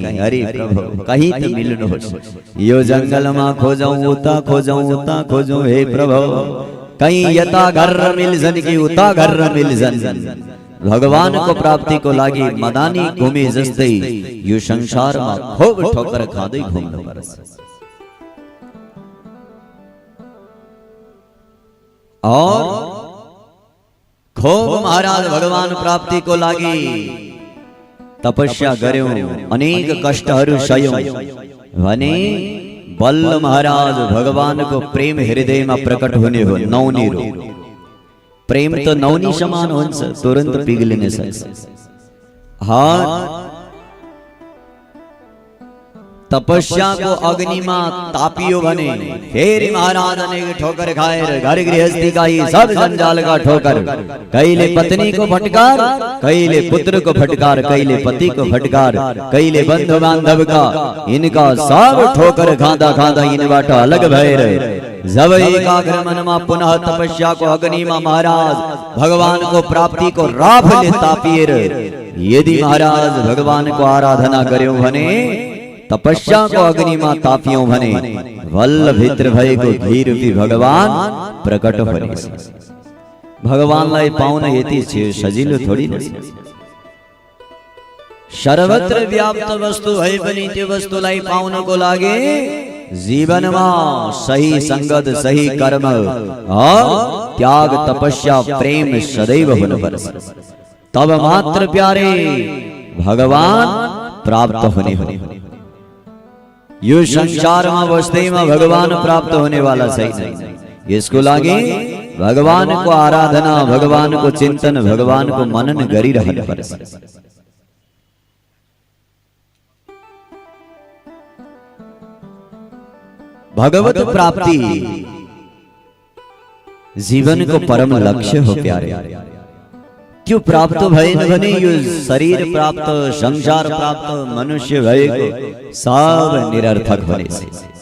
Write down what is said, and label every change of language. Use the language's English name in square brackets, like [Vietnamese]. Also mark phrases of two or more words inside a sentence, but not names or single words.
[Nepali] अरे प्रभु कहीं त मिल्नुहोस्। यो जंगलमा खोजौं, उता खोजौं, उता खोजौं, हे प्रभु कहीं यता घर मिल्छन् कि उता घर मिल्छन्। भगवानको प्राप्तिको लागि मदानी घुमे जस्तै यो संसारमा खूब ठोकर खाँदै घुम्नुपर्छ। और खूब महाराज भगवान प्राप्ति को लागि तपस्या गर्यौं, अनेक कष्टहरू सह्यौं भने बल्ल महाराज भगवान को प्रेम हृदयमा प्रकट हुने हो। नौनी रो प्रेम तो नौनी समान हुन्छ, तुरन्त पिघलिन सक्छ। हाँ तपस्या को अग्निमा तापियो भने फेरि महाराज अनेक ठोकर खाएर [Hindi] घर गृहस्थी का ही सब जंजाल का ठोकर, [Nepali] कहिले पत्नी को फटकार, कहिले पुत्र को फटकार, कहिले पति को फटकार, कहिले बंधु बांधव का, [Hindi] इनका सब ठोकर [Nepali] खाँदा खाँदा इनबाट अलग भएर जब एकाग्र मनमा पुनः तपस्या को अग्निमा महाराज भगवान को प्राप्ति को राफले तापिएर यदि महाराज भगवान को आराधना गर्यौं भने, तपस्या को अग्निमा तापियौं भने वल्ल भित्र भएको घी रूपी भगवान प्रकट हुनेछ। भगवानलाई पाउन यति सजिलो [Hindi] थोडी न। [Nepali] सर्वत्र व्याप्त वस्तु भए पनि त्यो वस्तुलाई पाउनको लागि जीवनमा सही संगत, सही कर्म और त्याग, तपस्या, प्रेम सदैव हुनुपर्छ। तब मात्र प्यारे भगवान प्राप्त हुने हो। यो संसारमा बस्दैमा भगवान प्राप्त [Hindi] होने वाला [Nepali] छैन। यसको लागि भगवान को आराधना, भगवान को चिंतन, भगवान को मनन गरिरहनु पर्छ। भगवत प्राप्ति जीवन को परम लक्ष्य हो प्यारे। त्यो प्राप्त भएन भने यो शरीर प्राप्त, संसार प्राप्त, मनुष्य भएको सब निरर्थक हुनेछ।